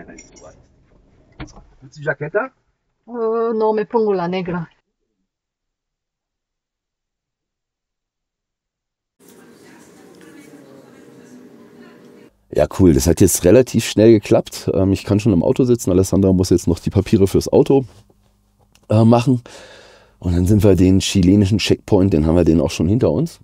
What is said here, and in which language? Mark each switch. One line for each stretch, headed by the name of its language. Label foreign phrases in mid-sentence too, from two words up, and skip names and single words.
German: Willst du Jacketta?
Spanish: No, me pongo la negra.
German: Ja, cool. Das hat jetzt relativ schnell geklappt. Ich kann schon im Auto sitzen. Alessandra muss jetzt noch die Papiere fürs Auto machen. Und dann sind wir den chilenischen Checkpoint, den haben wir den auch schon hinter uns.